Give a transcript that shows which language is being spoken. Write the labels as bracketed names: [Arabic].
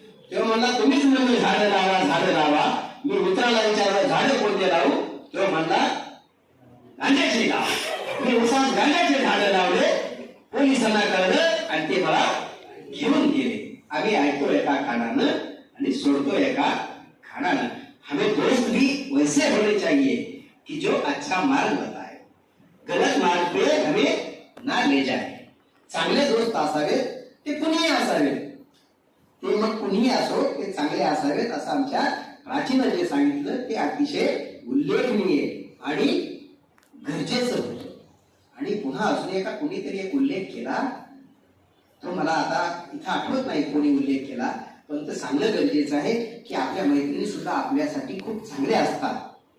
[Marathi] तेव्हा म्हणला, तुम्हीच म्हणले झाडं लावा, झाडं लावा। मी मित्राला विचारलं, झाडं कोणते लावू? तेव्हा म्हणला, गांजाचे लाव। मी उसात गांजाचे झाडं लावले, पोलिसांना कळलं आणि ते मला घेऊन गेले। आम्ही ऐकतो एका खानानं आणि सोडतो एका खानानं। [Hindi] हमें दोस्त भी वैसे होने चाहिए कि जो अच्छा मार्ग बताए, गलत मार्ग पे हमें ना ले जाए। [Marathi] चांगले दोस्त असावेत, ते कुणीही असावेत, ते मग कुणीही असो, ते चांगले असावेत असं आमच्या प्राचीन जे सांगितलं ते अतिशय उल्लेखनीय आणि गरजेचं होतं। आणि पुन्हा अजून एका कुणीतरी एक उल्लेख केला, तो मला आता इथं आठवत नाही कोणी उल्लेख केला, पण ते सांगणं गरजेचं आहे की आपल्या मैत्रिणी सुद्धा आपल्यासाठी खूप चांगल्या असतात।